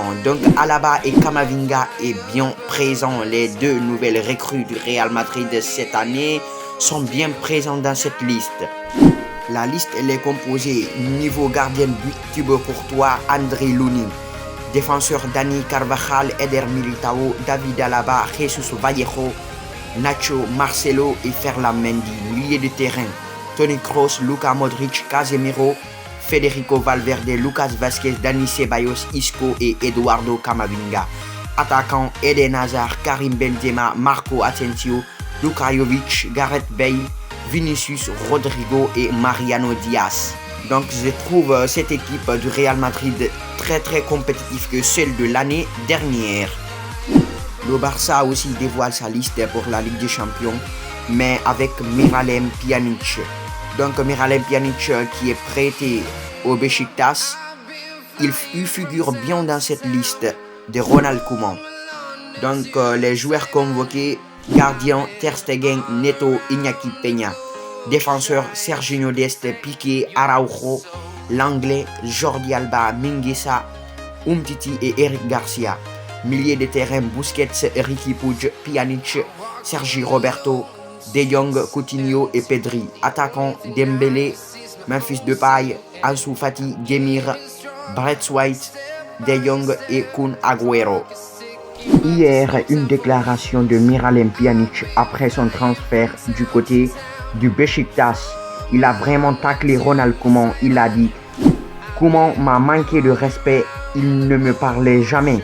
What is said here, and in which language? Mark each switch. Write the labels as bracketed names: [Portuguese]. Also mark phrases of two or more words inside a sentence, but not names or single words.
[French] Donc Alaba et Camavinga est bien présent. Les 2 nouvelles recrues du Real Madrid de cette année sont bien présentes dans cette liste. La liste elle est composée niveau gardien but Thibaut Courtois, André Lunin, défenseur Dani Carvajal, Eder Militao, David Alaba, Jesus Vallejo, Nacho, Marcelo et Ferland Mendy. Milieu de terrain Toni Kroos, Luka Modric, Casemiro, Federico Valverde, Lucas Vázquez, Dani Ceballos, Isco et Eduardo Camavinga. Attaquant Eden Hazard, Karim Benzema, Marco Asensio, Luka Jovic, Gareth Bale, Vinicius, Rodrigo et Mariano Diaz. Donc je trouve cette équipe du Real Madrid très compétitive que celle de l'année dernière. Le Barça aussi dévoile sa liste pour la Ligue des Champions, mais avec Miralem Pjanić. Donc Miralem Pjanić qui est prêté au Beşiktaş, il figure bien dans cette liste de Ronald Koeman. Donc les joueurs convoqués: gardien Ter Stegen, Neto, Iñaki Peña. Défenseur Serginho Dest, Piqué, Araujo. L'anglais Jordi Alba, Mingueza, Umtiti et Eric Garcia. Milieu de terrain Busquets, Riqui Puig, Pjanić, Sergi Roberto, De Jong, Coutinho et Pedri. Attaquant Dembélé, Memphis Depay, Ansu Fati, Demir, Brett White, De Jong et Kun Agüero. Hier, une déclaration de Miralem Pjanić après son transfert du côté du Beşiktaş. Il a vraiment taclé Ronald Koeman. Il a dit: Koeman m'a manqué de respect, il ne me parlait jamais.